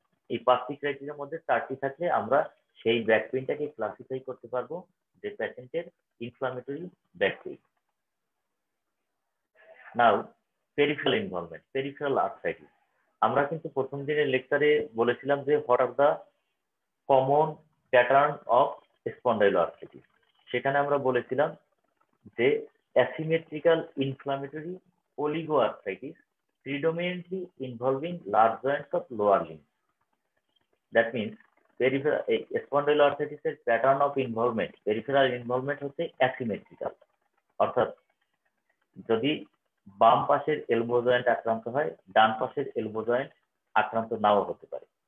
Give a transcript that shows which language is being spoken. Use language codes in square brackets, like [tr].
[bn] এই 5টি ক্রাইটেরিয়ার মধ্যে 4টি থাকলে আমরা সেই ব্যাক পেইনটাকে ক্লাসিফাই করতে পারবো যে পেশেন্টের ইনফ্লামেটরি ব্যাক পেইন। নাও পেরিফেরাল ইনভলভমেন্ট, পেরিফেরাল আর্থ্রাইটিস। আমরা কিন্তু প্রথম দিনের লেকচারে বলেছিলাম যে [en] What are the common pattern of spondyloarthritis. [bn] সেখানে আমরা বলেছিলাম যে asymmetrical inflammatory [en] oligoarthritis predominantly involving large joints of lower limb. That means peripheral spondyloarthritis [bn] এর pattern of involvement, peripheral involvement হচ্ছে অ্যাসিমেট্রিক্যাল, অর্থাৎ যদি বাম পাশের এলবো জয়েন্ট আক্রান্ত হয়, ডান পাশের এলবো জয়েন্ট আক্রান্ত নাও হতে পারে।